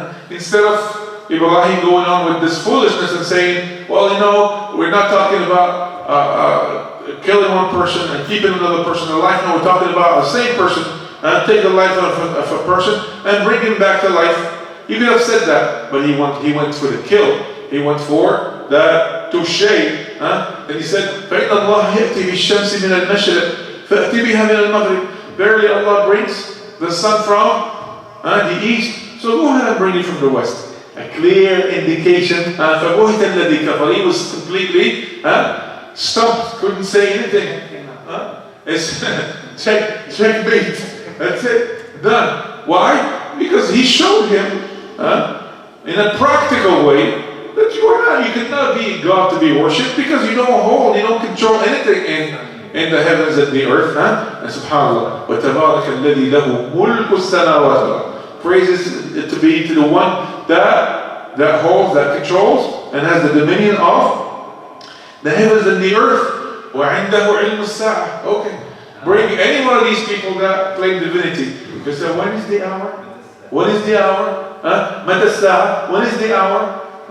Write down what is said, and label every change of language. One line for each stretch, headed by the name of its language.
English: Instead of Ibrahim going on with this foolishness and saying, well, we're not talking about killing one person and keeping another person alive. No, we're talking about the same person, take the life of a person and bring him back to life. You could have said that, but he went for the kill. He went for the touche. And he said,
Arabic: فَإِنَّ اللَّهَ يَأْتِي بِالشَّمْسِ مِنَ الْمَشْرِقِ فَأْتِ بِهَا مِنَ الْمَغْرِبِ.
English: Verily Allah brings the sun from the east, so go ahead and bring it from the west. A clear indication.
Arabic: فَبُهِتَ الَّذِي كَفَرَ.
English: He was completely stumped, couldn't say anything. It's checkmate. That's it. done. Why? Because he showed him in a practical way that you cannot be God to be worshipped because you don't hold, you don't control anything in the heavens and the earth. And subhanAllah,
Arabic: وَتَبَارَكَ الَّذِي لَهُ مُلْكُ السَّمَاوَاتِ.
English: Praises to be to the one that holds, that controls, and has the dominion of the heavens and the earth.
Arabic: وَعِنْدَهُ عِلْمُ السَّاعَةِ. Okay.
English: Bring any one of these people that claim divinity. They say, when is the hour? When is the hour?
Arabic: مَتَى السَّاعَةِ?
English: When is the hour?